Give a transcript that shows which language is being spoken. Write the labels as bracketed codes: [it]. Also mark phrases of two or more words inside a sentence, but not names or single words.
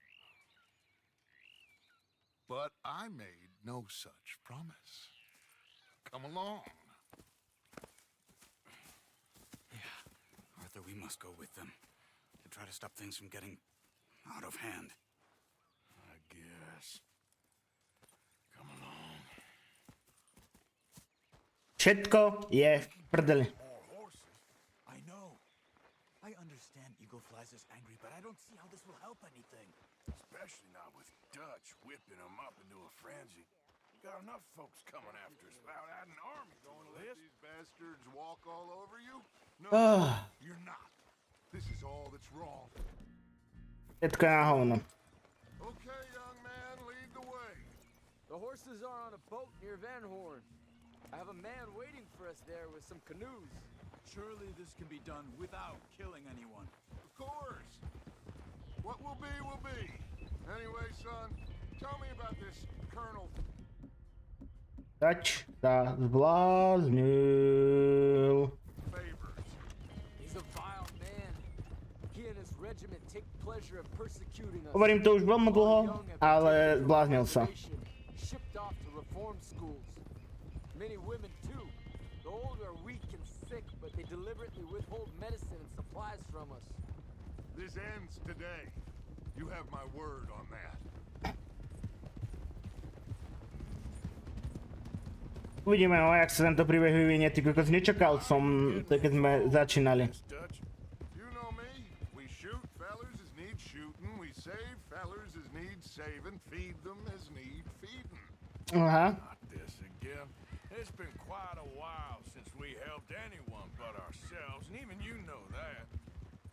[en] But I made no such promise. Come along. Yeah, Arthur, we must go with them to try to stop things from getting out of hand. I guess. Come along. [sk] Všetko je v prdeli. [en] More horses? I know. I understand Eagle Flies is angry, but I don't see how this will help anything. Especially not with Dutch whipping them up into a frenzy. We got enough folks coming after us without adding an army going to Let this. these bastards walk all over you? No, Ah. you're not. This is all that's wrong. [sk] Všetko je na hovno. [en] Okay, young man, lead the way. The horses are on a boat near Van Horn. I have a man waiting for us there with some canoes. Surely this can be done without killing anyone. Of course. What will be, will be. Anyway, son, tell me about this Colonel. [sk] Dutch sa zbláznil. [en] Favors. He's a vile man. He and his regiment take pleasure in persecuting us. [sk] Hovorím to už veľmi dlho, ale zbláznil sa. [en] Shipped off to reform schools. Many women too. The old are weak and sick, but they deliberately withhold medicine and supplies from us. This ends today. You have my word on that. [sk] Uvidíme, jak sa tento príbeh vyvinie. Ty kokos, nečakal som, keď sme začínali. [en] Dutch. You know me. We shoot fellers as need shooting. We save fellers as need saving. Feed them as need feeding. Aha. Not this again. It's been quite a while since we helped anyone but ourselves, and even you know that.